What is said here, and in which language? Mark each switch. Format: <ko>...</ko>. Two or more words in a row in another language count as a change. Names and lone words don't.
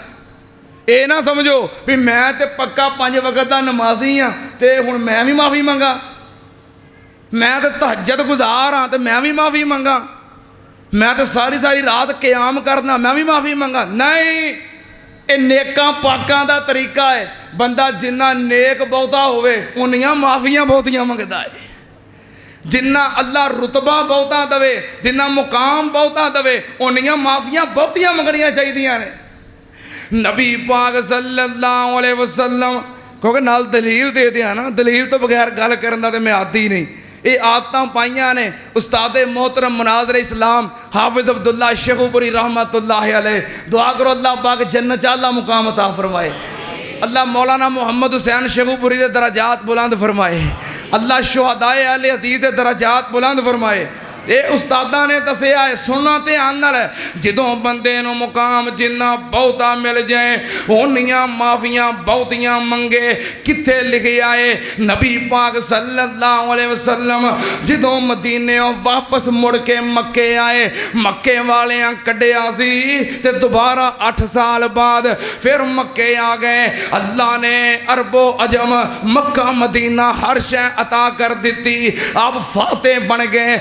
<pa>یہ نہ سمجھو بھی میں تو پکا 5 وقت کا نمازی ہاں تو ہن میں بھی معافی منگاں، میں تو تہجد گزار ہاں تو میں بھی معافی منگاں، میں تو ساری ساری رات قیام کرنا میں بھی معافی منگاں. نہیں، یہ نیکاں پاکاں دا طریقہ ہے. بندہ جنا نیک بہتا ہووے اونیاں معافیاں بہتیاں منگدا ہے، جنا اللہ رتبہ بہتا دیوے، جنا مقام بہتا دیوے، اونیاں معافیاں بہتیاں منگنیاں چاہیدیاں نے. نبی پاک</pa> <ar>صلى الله عليه وسلم,</ar> <pa>کیونکہ نال دلیل دے دیا نا، دلیل توں بغیر گل کرن دا تے میں عادی نہیں. یہ عادتاں پائیاں نے استاد محترم مناظر اسلام حافظ عبداللہ شیخوپوری</pa> <ar>رحمة الله عليه.</ar> <ur>دعا کرو اللہ پاک جنت اعلیٰ مقام عطا فرمائے، اللہ مولانا محمد حسین شیخوپوری کے درجات بلند فرمائے، اللہ شہدائے اہل حدیث کے درجات بلند فرمائے.</ur> <pa>یہ استاداں نے دسیا ہے، سننا دھیان نال، جدوں بندے نوں مقام جنا بہتا مل جائے اونیاں معافیاں بہتیاں منگے. کتھے لکھیا ہے? نبی پاک</pa> <ar>صلى الله عليه وسلم</ar> <pa>جدوں مدینے واپس مڑ کے مکے آئے، مکے والیاں کڈھیا سی تے دوبارہ 8 سال بعد فیر مکے آ گئے. اللہ نے عرب و عجم مکہ مدینہ ہر شے عطا کر دی. آپ فاتح بن گئے.</pa>